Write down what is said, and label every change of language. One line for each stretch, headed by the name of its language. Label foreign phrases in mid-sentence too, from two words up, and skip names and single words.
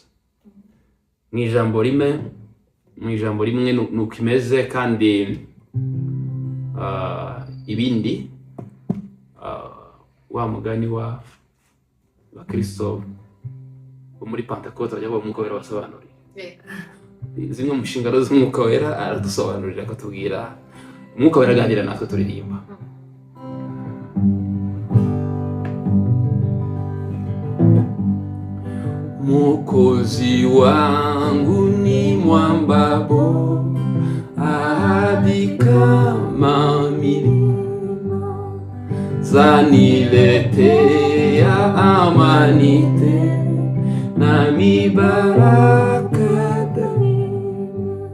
Kinyarwanda: Mu ijambo rimwe nuko imeze, kandi ibindi wa mugani wa Kristo wo muri Pentecote bajya bavuga umwuka wera basobanurira zimwe mu nshingano z'umwuka wera, aradusobanurira akatubwira umwuka wera aganira natwe turirimba.
Swahili: Mwokozi wangu ni mwamba bora, ahadi kama milima, zaniletea amani tele na mibaraka daima.